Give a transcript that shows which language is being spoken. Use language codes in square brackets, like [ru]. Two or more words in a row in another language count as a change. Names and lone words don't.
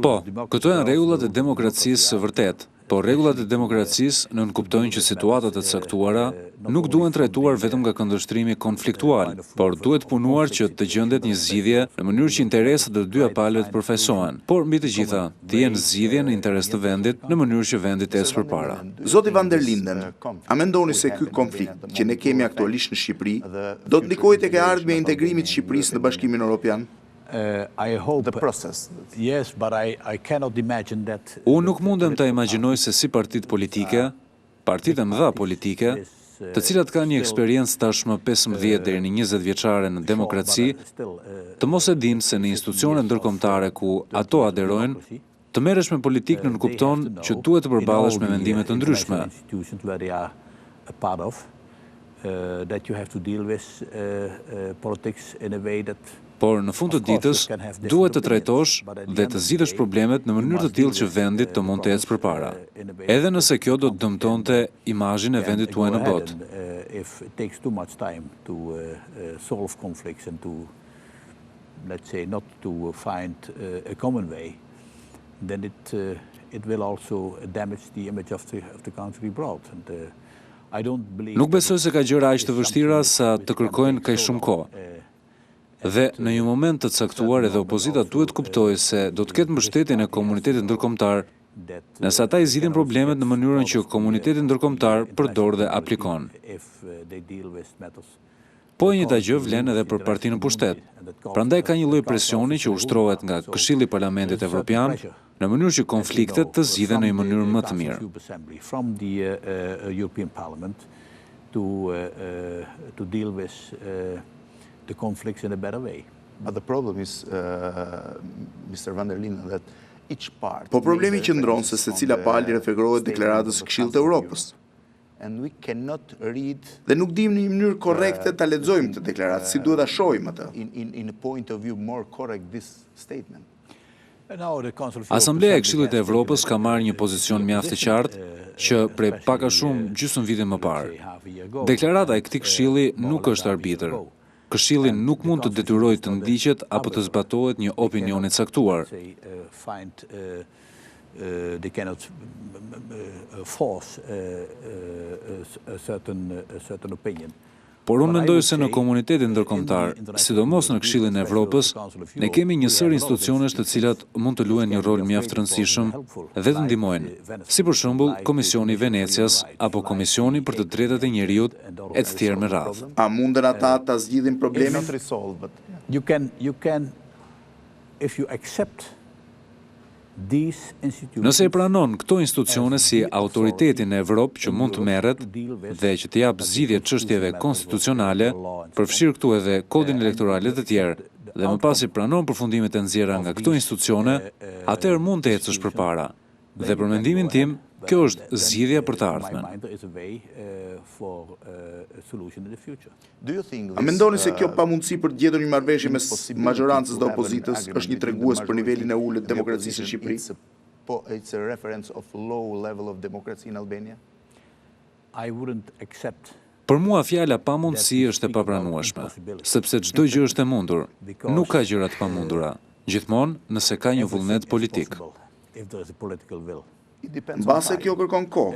[sq] Po, këto janë rregullat e demokracisë së vërtet. Por rregullat e demokracisë nënkuptojnë që situatat e caktuara nuk duhen trajtuar vetëm nga këndvështrimi konfliktual, por duhet punuar që të gjendet një zgjidhje në mënyrë që interesat e dyja palëve të përfaqësohen, por mbi të gjitha të jenë zgjidhje në interes të vendit në mënyrë që vendi të ecë përpara. Zoti Van der Linden, a mendoni se ky konflikt që ne kemi aktualisht në Shqipëri do të ndikojë tek e ardhmja e integrimit të Shqipërisë në Bashkimin Europian? [en] Yes, but I cannot imagine that. [sq] Unë nuk mundem të imagjinoj se si partitë politike, partitë e mëdha politike, të cilat kanë një eksperiencë tashmë 15 deri në 20 vjeçare në demokraci, të mos e dinë se në institucione ndërkombëtare ku ato aderojnë, të merresh me politikë nënkupton që duhet të përballesh me mendime të ndryshme. [en] That you have to deal with politics in a way that [sq] por në fund të ditës duhet të trajtosh dhe të zgjidhësh problemet në mënyrë të tillë që vendit të mund të ecë përpara. Edhe nëse kjo do të dëmtonte imazhin e vendit tuaj në botë. [en] If it takes too much time to solve conflicts and to, let's say, not to find a common way, then it will also damage the image of the country abroad. And I don't believe. [sq] Nuk besoj se ka gjëra aq të vështira sa të kërkojnë kaq shumë kohë. Dhe në një moment të caktuar edhe opozita duhet kuptojë se do të ketë mbështetjen e komunitetit ndërkombëtar, nëse ata i zgjidhin problemet në mënyrën që komuniteti ndërkombëtar përdor dhe aplikon. Po e njëjta gjë vlen edhe për partinë në pushtet. Prandaj ka një lloj presioni që ushtrohet nga Këshilli i Parlamentit Evropian në mënyrë që konfliktet të zgjidhen në një mënyrë më të mirë. [en] From the European Parliament to deal with the conflicts in a better way. But the problem is, Mr. Van der Linden, that each part. [sq] Po problemi qëndron se secila palë referohet deklaratës së Këshillit të Europës. [en] And we cannot read. [sq] Dhe nuk dimë në një mënyrë korrekte ta lexojmë këtë deklaratë, si duhet ta shohim atë. [en] In a point of view more correct this statement. [sq] Asambleja e Këshillit të Evropës ka marrë një pozicion mjaft të qartë që prej pak a shumë gjysmë viti më parë. Deklarata e këtij këshilli nuk është arbitër. Këshilli nuk mund të detyrojë të ndiqet apo të zbatohet një opinion i caktuar. [en] They cannot force a certain opinion. [sq] Por unë mendoj se në komunitetin ndërkombëtar, sidomos në Këshillin e Evropës, ne kemi një sër institucionesh të cilat mund të luajnë një rol mjaft të rëndësishëm dhe të ndihmojnë, si për shembull Komisioni i Venecias apo Komisioni për të Drejtat e Njerëzit e të tjerë me radhë. A munden ata ta zgjidhin problemin? [en] You can if you accept [sq] Nëse e pranon këto institucione si autoritetin e Evropë që mund të merret dhe që të jap zgjidhje çështjeve konstitucionale, përfshirë këtu edhe kodin elektoral e të tjerë, dhe më pas i pranon përfundimet e nxjerra nga këto institucione, atëherë mund të ecësh përpara. Dhe për mendimin tim, kjo është zgjidhja për të ardhmen. A mendoni se kjo pamundësi për të gjetur një marrëveshje mes majorancës dhe opozitës është një tregues për nivelin e ulët të demokracisë në Shqipëri? [en] It's a reference of low level of democracy in Albania? [sq] Për mua fjala pamundësi është e papranueshme, sepse çdo gjë është e mundur. Nuk ka gjëra të pamundura, gjithmonë nëse ka një vullnet politik. Mbase kjo kërkon kohë.